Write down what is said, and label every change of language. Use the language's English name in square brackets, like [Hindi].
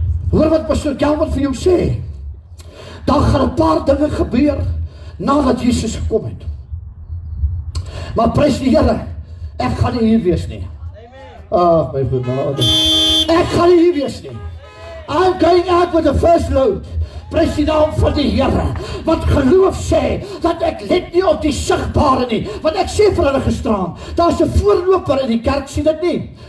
[Afrikaans] Hoor wat pastoor Calvin vir jou sê. Daar gaan 'n paar dinge gebeur nadat Jesus gekom het. Maar prys die Here, ek gaan nie hier wees nie. Ag, my genade. Ek gaan nie hier wees nie. [English] I'm going out with the first load. [Afrikaans] Prys die naam van die Here. Want geloof sê dat ek let nie op die sigbare nie. Want ek sê vir hulle gisteraan, daar's 'n voorloper in die kerk, sien dit nie.